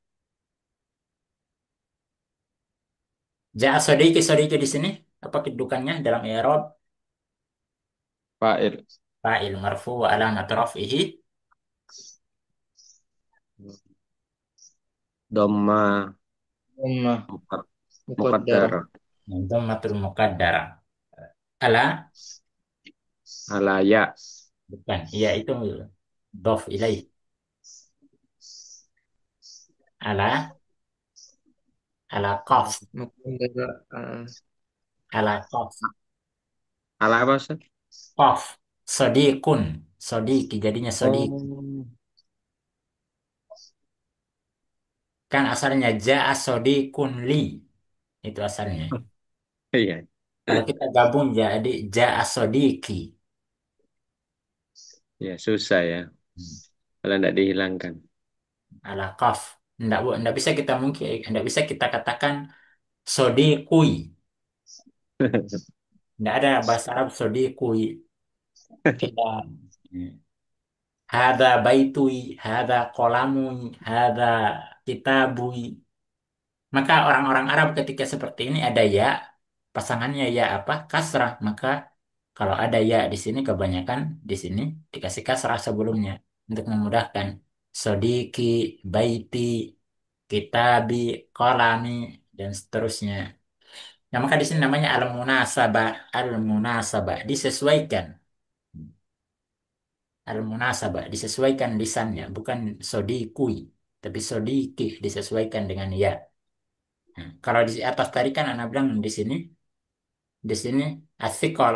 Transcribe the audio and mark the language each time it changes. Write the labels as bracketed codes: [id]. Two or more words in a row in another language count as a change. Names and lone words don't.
[ar] جاء صديقي صديقي [id] di sini. Apa kedudukannya dalam i'rab? fa'il. [ar] فاعل مرفوع وعلامة رفعه [id] Dhamma Ummah. mukad- Muqaddarah. muqaddar. [ar] ضمة مقدرة على, [id] Alaya. bukan. Ya, itu dof ilaih. [ar] على، على قاف. [id] Muqaddarah. [ar] على قاف. [id] Ala apa, Ustaz? Qaf. Sodikun. Sodiki, jadinya sodiki. Oh, Kan asalnya [ar] جاء صديق لي. [id] Itu asalnya. iya. Kalau kita gabung jadi [ar] جاء صديقي. [id] Ya, susah ya. Kalau tidak dihilangkan. [ar] على قاف. [id] Nggak bisa kita mungkin, nggak bisa kita katakan sodikui. Nggak ada bahasa Arab sodikui. Kita [ar] هذا بيتُي، هذا قلمُي، هذا كتابُي. [id] Maka orang-orang Arab ketika seperti ini ada ya, pasangannya ya apa? Kasrah. Maka kalau ada ya di sini kebanyakan di sini dikasih kasrah sebelumnya untuk memudahkan. [ar] صديقي، بيتي، كتابي، قلمي, [id] dan seterusnya. Nah, maka di sini namanya [ar] المناسبة، المناسبة [id] disesuaikan. Al-munasabah disesuaikan lisannya, bukan sodikui, tapi sodiki disesuaikan dengan ya. Nah, kalau di atas tadi kan anak bilang di sini asikol.